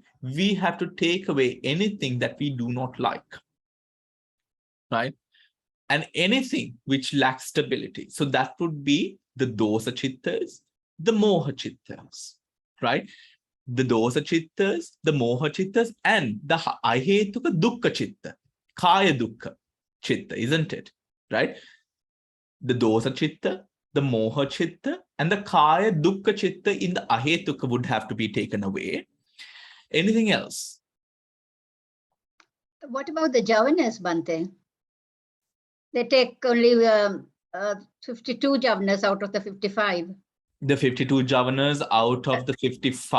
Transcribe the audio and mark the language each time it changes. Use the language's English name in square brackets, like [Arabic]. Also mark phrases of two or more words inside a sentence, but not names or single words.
[English] We have to take away anything that we do not like, right? And anything which lacks stability. So that would be the [Pali] dosa chittas, [English] the [Pali] moha chittas, [English] right? The [Pali] dosa chittas, [English] the [Pali] moha chittas, [English] and the [Pali] ahetuka dukkha chitta, kaya dukkha chitta, [English] isn't it? Right? The [Pali] dosa chitta, [English] the [Pali] moha chitta, [English] and the [Pali] kaya dukkha chitta [English] in the ahetuka would have to be taken away. Anything else? What about the javanas, Bhante? They take only 52 javanas out of the 55. The 52 javanas out of the 55.